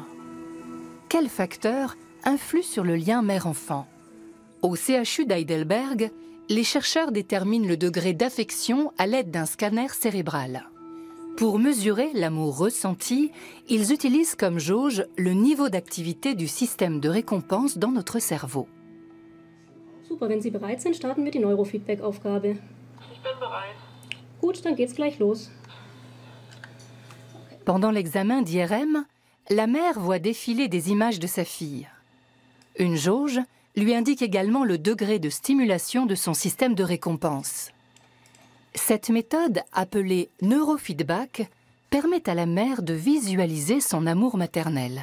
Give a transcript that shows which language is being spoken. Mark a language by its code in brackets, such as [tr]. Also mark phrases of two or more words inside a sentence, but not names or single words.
[fr] Quels facteurs influent sur le lien mère-enfant? Au CHU d'Heidelberg, les chercheurs déterminent le degré d'affection à l'aide d'un scanner cérébral. Pour mesurer l'amour ressenti, ils utilisent comme jauge le niveau d'activité du système de récompense dans notre cerveau. [de] Super, wenn Sie bereit sind, starten wir die Neurofeedback-Aufgabe. Ich bin bereit. Gut, dann geht's gleich los. [fr] Pendant l'examen d'IRM, la mère voit défiler des images de sa fille. Une jauge lui indique également le degré de stimulation de son système de récompense. Cette méthode, appelée neurofeedback, permet à la mère de visualiser son amour maternel.